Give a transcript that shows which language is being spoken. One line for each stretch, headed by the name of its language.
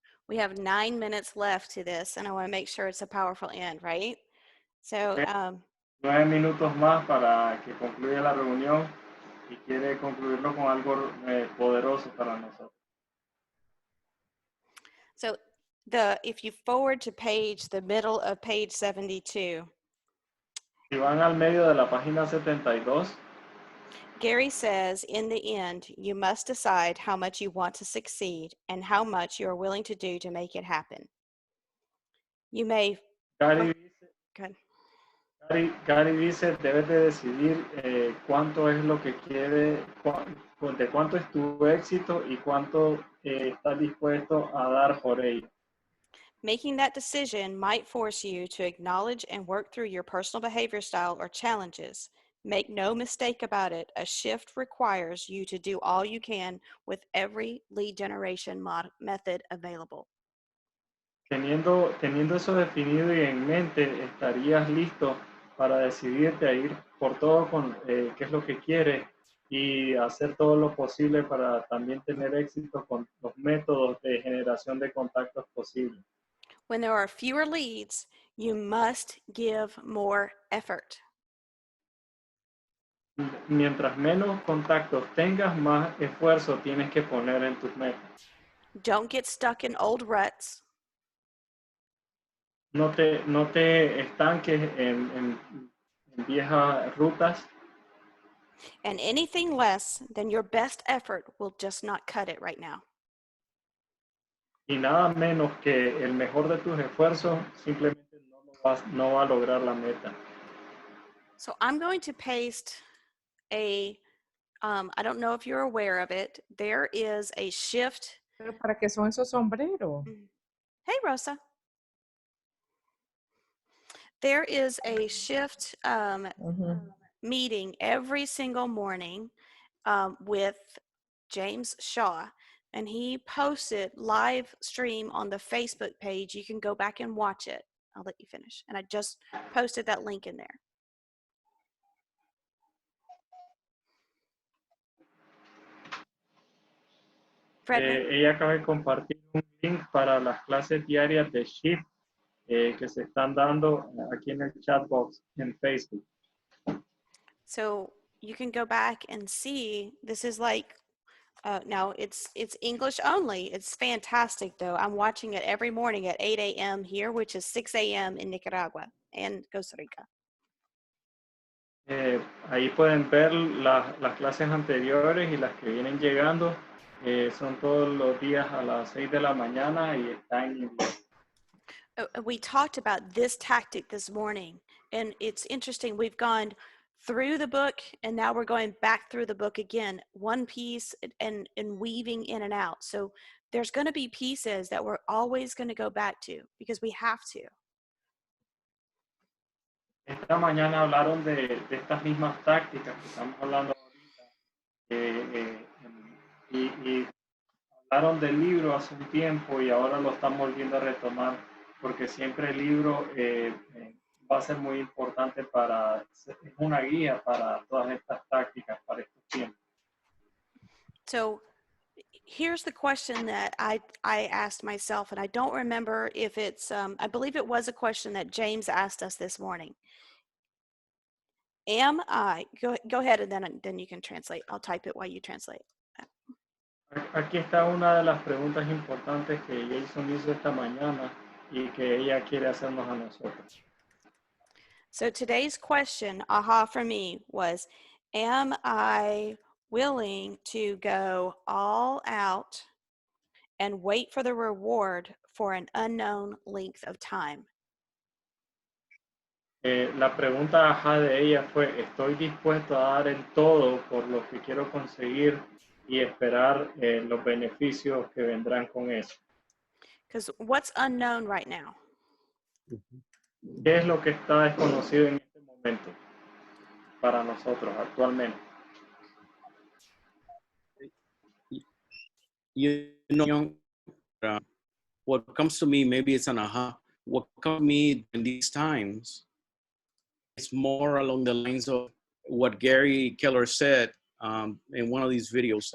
English: We have 9 minutes left to this, and I want to make sure it's a powerful end, right? So,
Spanish: 9 minutos más para que concluya la reunión y quiere concluirlo con algo poderoso para nosotros.
English: So if you forward to the middle of page 72.
Spanish: Si van al medio de la página 72.
English: Gary says, in the end, you must decide how much you want to succeed and how much you are willing to do to make it happen. You may...
Spanish: Gary dice, debes de decidir cuánto es lo que quiere, de cuánto es tu éxito y cuánto estás dispuesto a dar por ello.
English: Making that decision might force you to acknowledge and work through your personal behavior style or challenges. Make no mistake about it, a shift requires you to do all you can with every lead generation method available.
Spanish: Teniendo eso definido y en mente, estarías listo para decidirte a ir por todo con qué es lo que quieres y hacer todo lo posible para también tener éxito con los métodos de generación de contactos posibles.
English: When there are fewer leads, you must give more effort.
Spanish: Mientras menos contactos tengas, más esfuerzo tienes que poner en tus metas.
English: Don't get stuck in old ruts.
Spanish: No te estanques en viejas rutas.
English: And anything less than your best effort will just not cut it right now.
Spanish: Y nada menos que el mejor de tus esfuerzos simplemente no va a lograr la meta.
English: So I'm going to paste I don't know if you're aware of it, there is a shift.
Spanish: ¿Pero para qué son esos sombreros?
English: Hey, Rosa. There is a shift meeting every single morning with James Shaw, and he posts it live stream on the Facebook page. You can go back and watch it. I'll let you finish. And I just posted that link in there.
Spanish: Ella acaba de compartir un link para las clases diarias de Shift que se están dando aquí en el chat box en Facebook.
English: So you can go back and see. This is like now it's English only. It's fantastic though. I'm watching it every morning at 8 a.m. here, which is 6 a.m. in Nicaragua and Costa Rica.
Spanish: Ahí pueden ver las clases anteriores y las que vienen llegando. Son todos los días a las 6 de la mañana y está en inglés.
English: We talked about this tactic this morning, and it's interesting. We've gone through the book, and now we're going back through the book again, one piece and weaving in and out. So there's going to be pieces that we're always going to go back to because we have to.
Spanish: Esta mañana hablaron de estas mismas tácticas que estamos hablando ahorita y hablaron del libro hace un tiempo y ahora lo están volviendo a retomar porque siempre el libro va a ser muy importante es una guía para todas estas tácticas para estos tiempos.
English: So here's the question that I asked myself, and I don't remember if it's, I believe it was a question that James asked us this morning. Am I, go ahead and then you can translate. I'll type it while you translate.
Spanish: Aquí está una de las preguntas importantes que Jason hizo esta mañana y que ella quiere hacernos a nosotros.
English: So today's question, aha for me, was, am I willing to go all out and wait for the reward for an unknown length of time?
Spanish: La pregunta ajá de ella fue, ¿estoy dispuesto a dar el todo por lo que quiero conseguir y esperar los beneficios que vendrán con eso?
English: Because what's unknown right now?
Spanish: ¿Qué es lo que está desconocido en este momento para nosotros actualmente?
English: You know, what comes to me, maybe it's an aha. What comes to me in these times is more along the lines of what Gary Keller said in one of these videos.